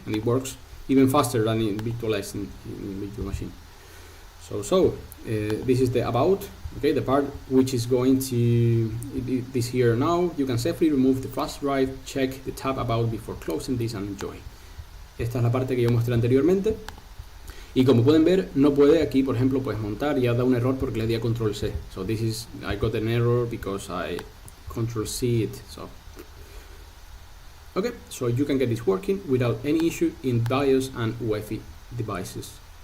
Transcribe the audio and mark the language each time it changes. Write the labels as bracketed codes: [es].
[en] And it works even faster than in virtualized in virtual machine. So this is the about, okay, the part which is going to this here now. You can safely remove the flash drive, check the tab about before closing this and enjoy. [es] Esta es la parte que yo mostré anteriormente. Y como pueden ver, no puede aquí, por ejemplo, pues montar, y ha dado un error porque le di a control C. [en] So this is, I got an error because I control C it. So okay, so you can get this working without any issue in BIOS and UEFI devices.